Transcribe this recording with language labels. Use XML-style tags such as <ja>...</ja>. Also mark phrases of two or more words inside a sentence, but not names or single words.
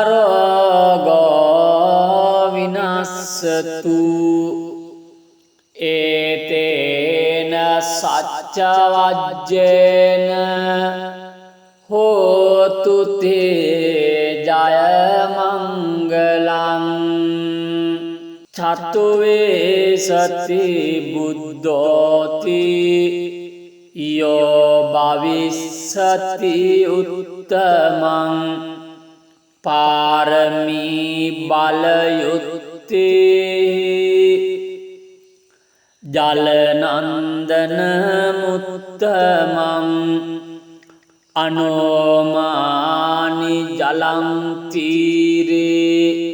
<pi>රෝගෝ විනාශතු ඒතේන සච්ච වජ්ජේන හෝතු තේ ජය මංගලං චතුවේ සති බුද්ධෝති යෝ භවිස්සති උත්තමං පාරමී බලයුත්තේ ජලනන්දන මුත්තමං අනෝමානි ජලං තීරේ</pi>